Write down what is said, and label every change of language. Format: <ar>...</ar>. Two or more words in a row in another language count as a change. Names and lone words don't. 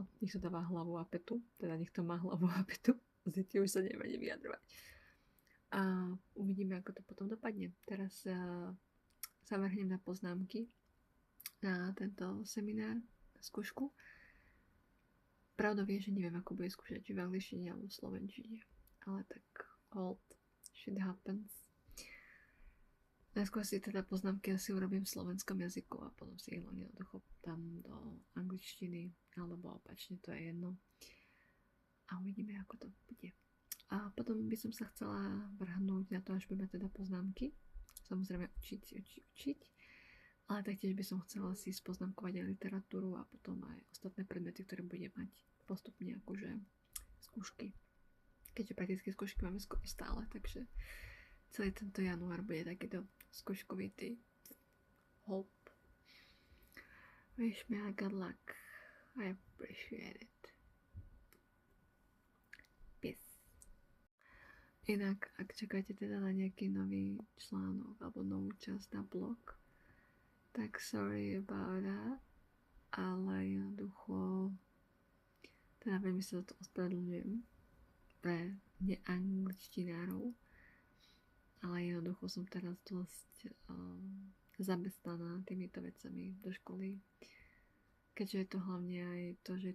<sk>Nech to dáva hlavu a petu. Teda nech to má hlavu a petu. Zde už sa nevadí vyjadrovať. A uvidíme, ako to potom dopadne. Teraz sa vrhnem na poznámky na tento seminár, na skúšku. Pravda vie, že neviem, ako bude skúšať, či v angličtine alebo v slovenčine. Ale tak hold,</sk> <en>shit happens.</en> <sk>Najskôr si teda poznámky asi urobím v slovenskom jazyku a potom si ich len jednoducho dám do angličtiny alebo opačne, to je jedno. A uvidíme, ako to bude. A potom by som sa chcela vrhnúť na to, až budeme teda poznámky. Samozrejme učiť. Ale taktiež by som chcela si spoznámkovať aj literatúru a potom aj ostatné predmety, ktoré budem mať postupne akože skúšky. Keďže prakticky skúšky máme skoro stále, takže celý tento január bude takýto skúškovitý.</sk> <en>Hope. Wish me a good luck. I appreciate it. Peace.</en> <sk>Inak, ak čakáte teda na nejaký nový článok alebo novú časť na blog, tak</sk> <en>sorry about that,</en> <sk>ale jednoducho teda veľmi sa to ospravedlňujem pre neangličtinárov, ale jednoducho som teraz dosť zamestnaná týmito vecami do školy, keďže je to hlavne aj to, že je</sk>